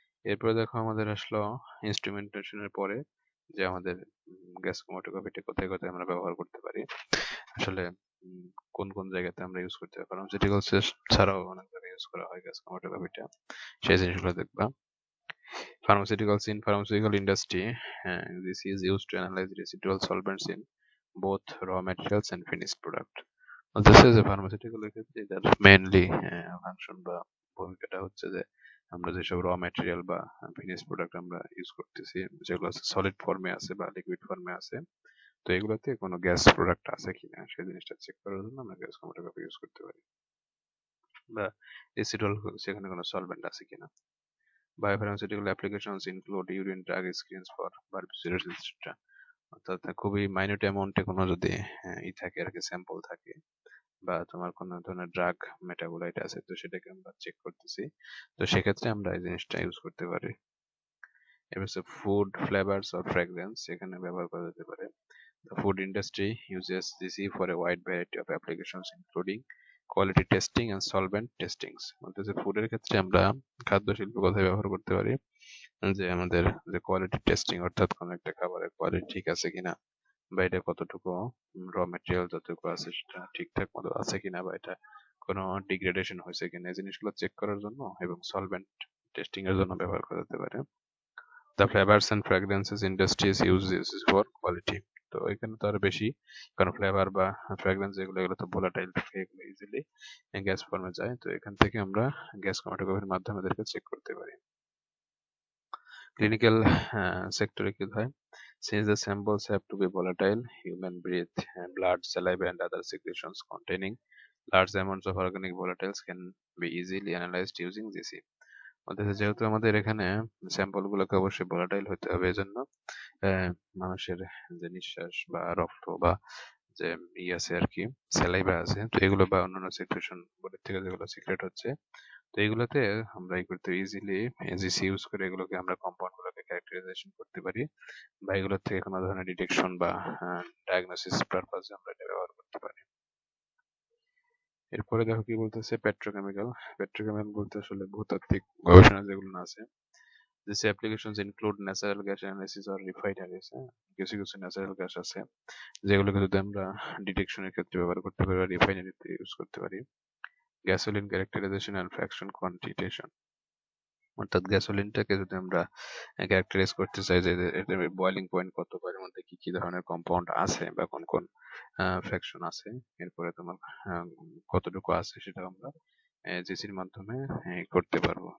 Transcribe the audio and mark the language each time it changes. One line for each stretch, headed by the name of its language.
Bangla: এরপরে দেখো আমাদের আসলো ইনস্ট্রুমেন্টেশনের পরে যে আমাদের গ্যাস ক্রোমাটোগ্রাফিটা কোথায় কোথায় আমরা ব্যবহার করতে পারি, আসলে কোন কোন জায়গাতে আমরা ইউজ করতে পারি। ফার্মাসিউটিক্যালস ছাড়াও অনেক জায়গায় ইউজ করা হয় গ্যাস ক্রোমাটোগ্রাফিটা, সেই জিনিসগুলো দেখবা।
English: Pharmaceuticals, in pharmaceutical industry, this is used to analyze residual solvents in both raw materials and finished product. This is a pharmaceutical
Bangla: ক্ষেত্রে এটার মেইনলি ফাংশন বা ভূমিকাটা হচ্ছে যে আমরা যেসব র ম্যাটেরিয়াল বা ফিনিশ প্রোডাক্ট আমরা ইউজ করতেছি, যেগুলো সলিড ফর্মে আছে বা লিকুইড ফর্মে আছে, তো এগুলোতে কোনো গ্যাস প্রোডাক্ট আছে কিনা সেই জিনিসটা চেক করার জন্য আমরা গ্যাস ক্রোমাটোগ্রাফি ইউজ করতে পারি, বা রেসিডুয়াল সেখানে কোনো সলভেন্ট আছে কিনা।
English: Biopharmaceutical applications include urine drug screens for barbiturates, etc.
Bangla: অর্থাৎ খুবই মাইনিউট অ্যামাউন্টে কোনো যদি থাকে আর কি, স্যাম্পল থাকে, বা তোমার কোনো ধরনের ড্রাগ মেটাবোলাইট আছে, তো সেটাকে আমরা চেক করতেছি, তো সেক্ষেত্রে আমরা এই জিনিসটা ইউজ করতে পারি। এবার হচ্ছে ফুড ফ্লেভারস অর ফ্র্যাগ্রেন্স, এখানে ব্যবহার করা যেতে পারে।
English: The food industry uses this for a wide variety of applications including quality testing and solvent testings.
Bangla: বলতেছে ফুডের ক্ষেত্রে আমরা খাদ্য শিল্প কোথায় ব্যবহার করতে পারি, যে আমাদের যে কোয়ালিটি টেস্টিং, অর্থাৎ কোনো একটা খাবারের কোয়ালিটি ঠিক আছে কিনা, বা এটা কতটুকু র মেটেরিয়াল যতটুকু আছে সেটা ঠিকঠাক মতো আছে কিনা, বা এটা কোনো ডিগ্রেডেশন হয়েছে কিনা, এই জিনিসগুলো চেক করার জন্য এবং সলভেন্ট টেস্টিং এর জন্য ব্যবহার করা যেতে পারে।
English: The flavors and fragrances industries use this for quality.
Bangla: তো এখানে তো আরো বেশি, কারণ ফ্লেভার বা ফ্র্যাগরেন্স এগুলো তো ভোলাটাইল, এগুলো ইজিলি গ্যাস ফর্মে যায়। তো এখান থেকে আমরা গ্যাস ক্রোমাটোগ্রাফির মাধ্যমে এদেরকে চেক করতে পারি। ক্লিনিক্যাল সেক্টরে কি হয়,
English: since the samples have to be volatile, human breath, blood, saliva and other secretions containing large amounts of organic volatiles can be easily analyzed using GC.
Bangla: অর্থাৎ যেহেতু আমাদের এখানে স্যাম্পল গুলোকে অবশ্যই ভোলাটাইল হতে হবে, এজন্য মানুষের যে নিঃশ্বাস বা রক্ত বা যে আছে আর কি, স্যালাইভা আছে, তো এগুলো বা অন্যান্য সিক্রেশন বডির থেকে যেগুলো সিক্রেট হচ্ছে, তো এগুলোতে আমরা এই করতে ইজিলি জিসি ইউজ করে এগুলোকে আমরা কম্পাউন্ড গুলোকে ক্যারেক্টারাইজেশন করতে পারি, বা এগুলোর থেকে কোনো ধরনের ডিটেকশন বা ডায়াগনোসিস পারপাসে আমরা এটা ব্যবহার করতে পারি। এরপরে দেখো কি বলতেছে, পেট্রোকেমিক্যাল। পেট্রোকেমিক্যাল বলতে আসলে ভূতাত্ত্বিক গবেষণা যেগুলো আছে,
English: These applications include natural gas analysis or refineries.
Bangla: কিছু কিছু ন্যাচারাল গ্যাস আছে যেগুলোকে যদি আমরা ডিটেকশনের ক্ষেত্রে ব্যবহার করতে পারি বা রিফাইনারিতে ইউজ করতে পারি। গ্যাসোলিন ক্যারেক্টারাইজেশন অ্যান্ড ফ্র্যাকশন কোয়ান্টিটেশন, অর্থাৎ গ্যাসোলিনটাকে যদি আমরা ক্যারেক্টারাইজ করতে চাই যে এটার বয়লিং পয়েন্ট কত, বা এর মধ্যে কি কি ধরনের কম্পাউন্ড আছে বা কোন কোন ফ্র্যাকশন আছে, এরপরে তোমার কতটুকু আছে, সেটা আমরা জেসির মাধ্যমে করতে পারবো।